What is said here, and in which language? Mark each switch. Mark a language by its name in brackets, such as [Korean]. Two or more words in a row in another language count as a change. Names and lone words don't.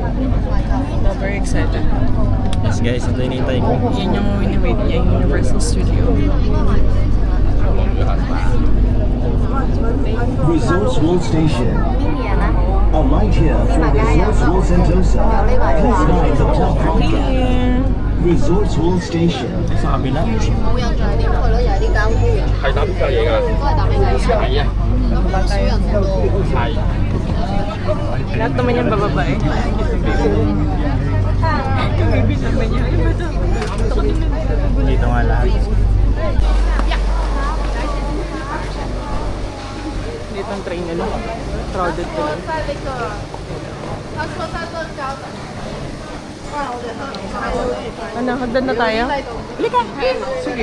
[English] I'm very excited. [Filipino] Yes guys, ito hinihintay ko. Yan yung wini-wait niya, yung Universal Studio. [English] Resorts World Station. Alight here for Resorts World Sentosa. Please mind the clock counter. Resorts World Station. [Filipino] Sa kabila. [Cantonese] 冇印象點，佢咯又係啲交通員，係打邊嚿嘢㗎？都係打俾佢。係啊，咁少人喺度。係。 [Filipino] Lahat naman yung bababae. Dito nga lahat. Dito ang train nila. Crowded ko lang. Ano, hagdan na tayo? Halika! Sige.